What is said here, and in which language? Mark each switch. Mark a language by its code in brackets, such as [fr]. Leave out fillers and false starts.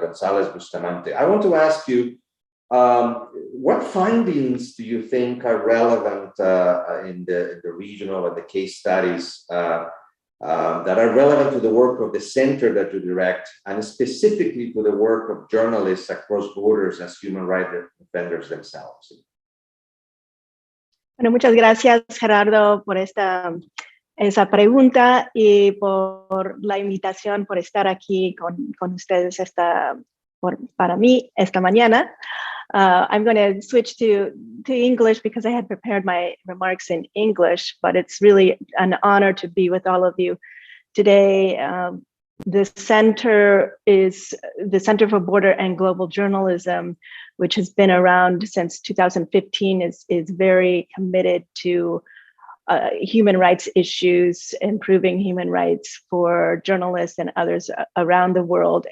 [en] Gonzalez Bustamante. I want to ask you, what findings do you think are relevant in the regional and the case studies that are relevant to the work of the center that you direct, and specifically to the work of journalists across borders as human rights defenders themselves? [es] Bueno, muchas gracias, Gerardo, por esa pregunta y por la invitación, por estar aquí con ustedes para mí esta mañana. [en] I'm going to switch to English because I had prepared my remarks in English, but it's really an honor to be with all of you today. The Center is the Center for Border and Global Journalism, which has been around since 2015, is very committed to human rights issues, improving human rights for journalists and others around the world.